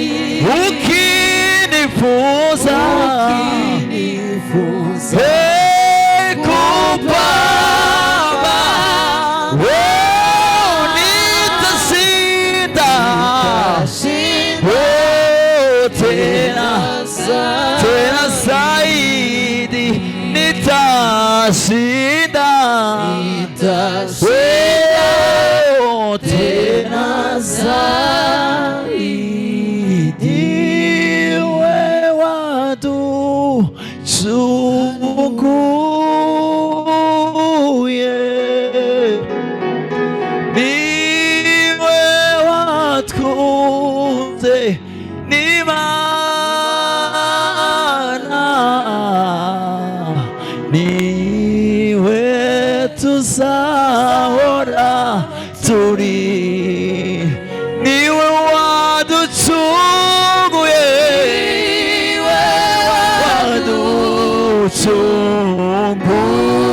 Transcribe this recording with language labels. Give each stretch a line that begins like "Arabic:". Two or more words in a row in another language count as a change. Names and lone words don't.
Swahili: Ukinifunza kupambana, nitashinda tena zaidi. Nitashinda tena zaidi.
Kinyarwanda: Iwe wadu chunguye, niwe watkunze nimana, niwe tuzahora turi, niwe waducunguye, waducunguye.